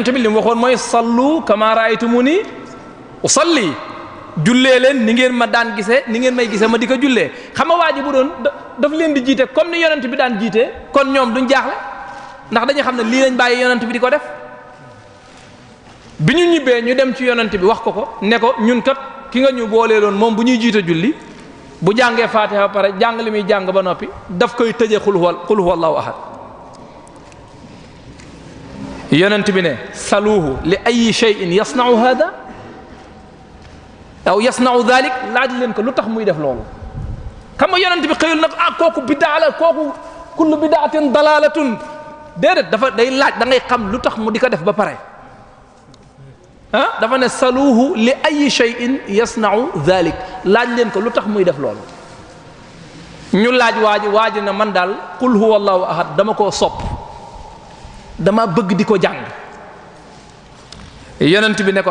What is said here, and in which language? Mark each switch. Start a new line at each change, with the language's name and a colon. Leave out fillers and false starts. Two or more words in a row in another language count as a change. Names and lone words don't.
Wolof: bi li mu waxoon mooy sallu kama raaytumuni usalli jullee leen ni ngeen ma daan gisee ni ngeen may gisee ma di ko jullee xam nga waa ji bu doon daf leen di jiite comme ni yonent bi daan jiite kon ñoom duñ jaaxle ndax dañu xam ne lii lañ bàyyi yonent bi di ko def bi ñu ñibbee ñu dem ci yonent bi wax ko ne ko ñun kat ki nga ñu booleeloon moom bu ñuy jiite julli bu jàngee Faatiha ba pare jàng li muy jàng ba noppi daf koy tëjee
Arabic: قل هو الله أحد
Wolof: yonent bi ne
Arabic: سلوه لأي شيء يصنع هذا أو يصنع ذلك
Wolof: laaj leen ko lu tax muy def loolu xam nga yonent bi xëyul nag kooku biddaa la kooku
Arabic: كل بدعة ضلالة
Wolof: déedéet dafa day laaj da ngay xam lu tax mu di ko def ba pare dafa ne
Arabic: سلوه لأي شيء يصنع ذلك
Wolof: laaj leen ko lu tax muy def loolu ñu laaj waaji na man daal
Arabic: قل هو الله أحد
Wolof: dama koo sopp dama bëgg di ko jàng yonent bi ne ko